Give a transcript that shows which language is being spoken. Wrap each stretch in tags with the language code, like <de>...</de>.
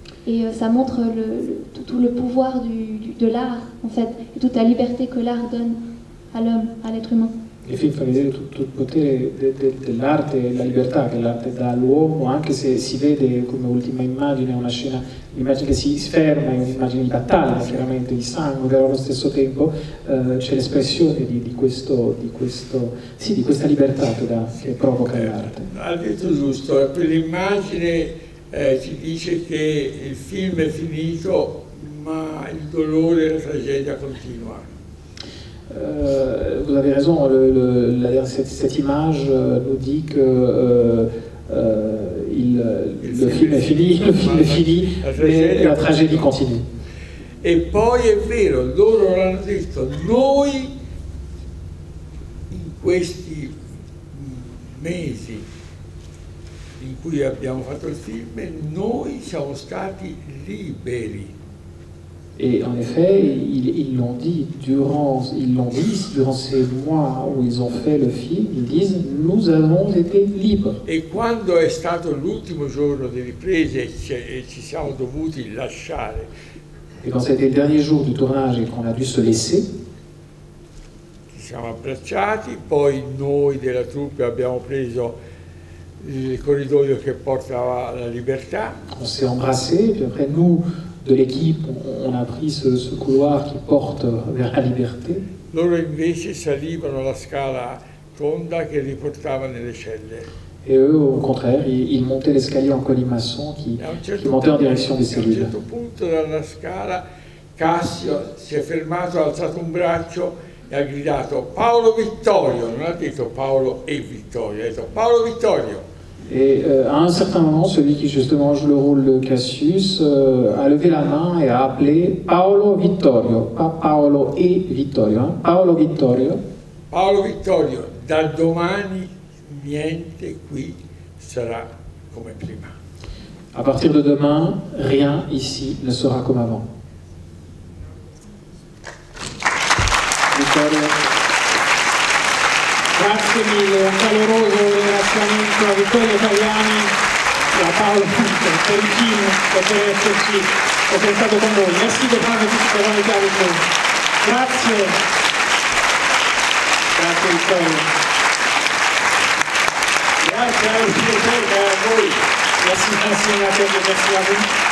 <fr>Et ça montre tout le pouvoir de l'art, en fait, et toute la liberté que l'art donne à l'homme, à l'être humain.</fr> <it>Il film fa vedere tutto il potere dell'arte e la libertà che l'arte dà all'uomo, anche se si vede come ultima immagine una scena, un'immagine che si ferma, è un'immagine di battaglia, chiaramente di sangue, però allo stesso tempo c'è l'espressione di questa libertà che provoca l'arte. Ha detto giusto, quell'immagine ci dice che il film è finito, ma il dolore e la tragedia continuano.</it> <fr>Vous avez raison, cette image nous dit que le film est fini, mais la tragédie continue.</fr> <it>E poi è vero, loro l'hanno detto, noi in questi mesi in cui abbiamo fatto il film, noi siamo stati liberi.</it> <fr>Et en effet, ils l'ont dit durant ces mois où ils ont fait le film, ils disent nous avons été libres.</fr> <it>E quando è stato l'ultimo giorno di riprese e ci siamo dovuti lasciare.</it> <fr>Et quand c'était le dernier jour du tournage et qu'on a dû se laisser,</fr> <it>ci siamo abbracciati, poi noi della troupe abbiamo preso il corridoio che portava alla libertà.</it> <fr>On s'est embrassés, puis après nous de l'équipe, on a pris ce couloir qui porte vers la liberté.</fr> <it>Loro invece salivano la scala tonda che li portava nelle celle.</it> <fr>Et eux, au contraire, ils montaient l'escalier en colimaçon qui montait en direction des cellules.</fr> <it>A un certo punto dalla scala Cassio si è fermato, ha alzato un braccio e ha gridato Paolo Vittorio, non ha detto Paolo e Vittorio, ha detto Paolo Vittorio.</it> <fr>Et à un certain moment, celui qui justement joue le rôle de Cassius a levé la main et a appelé Paolo Vittorio, pas Paolo e Vittorio, hein?</fr> <it>Paolo Vittorio. Paolo Vittorio, da domani niente qui sarà come prima.</it> <fr>À partir de demain, rien ici ne sera comme avant.</fr> <it>Vittorio. Grazie mille, un caloroso ringraziamento a Vittorio Italiani e a Paolo Pericini per essere stato con noi.</it> <fr>Merci de prendre cette été avec nous.</fr> <it>Grazie. Grazie Vittorio. Grazie a voi.</it> <fr>Merci, merci à vous.</fr>